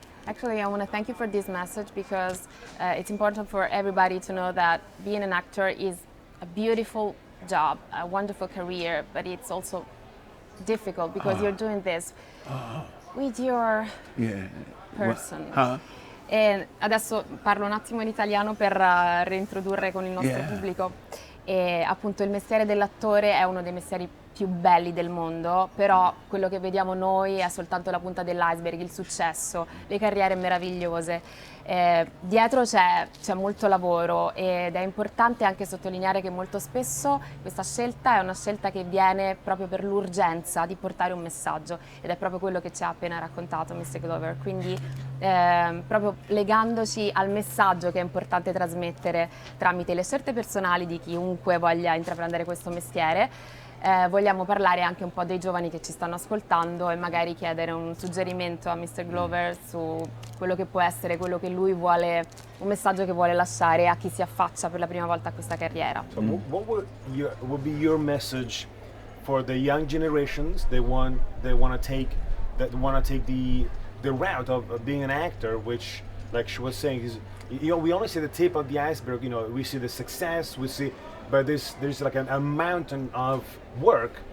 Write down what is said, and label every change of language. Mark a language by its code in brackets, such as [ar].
[en] Actually, I want to thank you for this message, because it's important for everybody to know that being an actor is a beautiful job, a wonderful career, but it's also difficult because you're doing this with your person. [it] E adesso parlo un attimo in italiano per reintrodurre con il nostro [en] Yeah. [it] pubblico. E appunto il mestiere dell'attore è uno dei mestieri più belli del mondo, però quello che vediamo noi è soltanto la punta dell'iceberg, il successo, le carriere meravigliose. Dietro c'è molto lavoro ed è importante anche sottolineare che molto spesso questa scelta è una scelta che viene proprio per l'urgenza di portare un messaggio ed è proprio quello che ci ha appena raccontato Mr. Glover, quindi proprio legandoci al messaggio che è importante trasmettere tramite le scelte personali di chiunque voglia intraprendere questo mestiere. Vogliamo parlare anche un po' dei giovani che ci stanno ascoltando e magari chiedere un suggerimento a Mr. Glover su quello che può essere, quello che lui vuole, un messaggio che vuole lasciare a chi si affaccia per la prima volta a questa carriera. [en] So what would be your message for the young generations? They want to take the route of being an actor, which, like she was saying, is, you know, we only see the tip of the iceberg. You know, we see the success, but there's like a mountain of work.